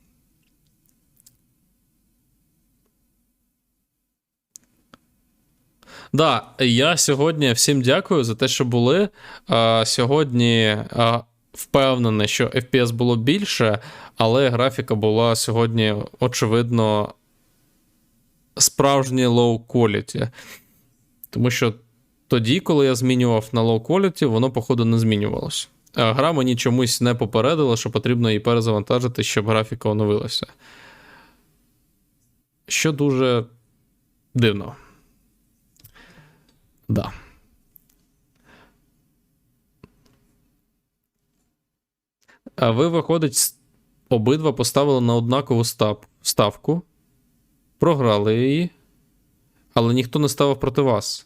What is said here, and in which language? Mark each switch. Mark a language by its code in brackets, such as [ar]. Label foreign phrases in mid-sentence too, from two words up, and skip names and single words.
[uk] Да, я сьогодні всім дякую за те, що були. Сьогодні впевнений, що FPS було більше, але графіка була сьогодні, очевидно, справжнє [en] low quality. [uk] Тому що тоді, коли я змінював на [en] low quality, [uk] воно, походу, не змінювалося. Гра мені чомусь не попередила, що потрібно її перезавантажити, щоб графіка оновилася. Що дуже дивно. Да. А ви, виходить, обидва поставили на однакову ставку, програли її, але ніхто не ставив проти вас.